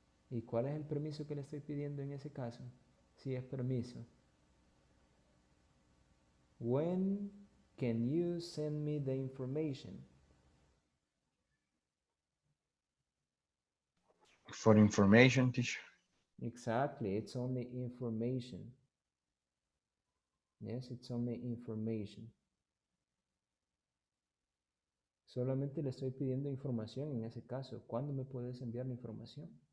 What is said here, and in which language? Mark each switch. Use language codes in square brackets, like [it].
[es] ¿Y cuál es el permiso que le estoy pidiendo en ese caso? Sí, es permiso. [en] When can you send me the information? For information, teacher. Exactly, it's only information. Yes, it's only information. [es] Solamente le estoy pidiendo información en ese caso. ¿Cuándo me puedes enviar la información?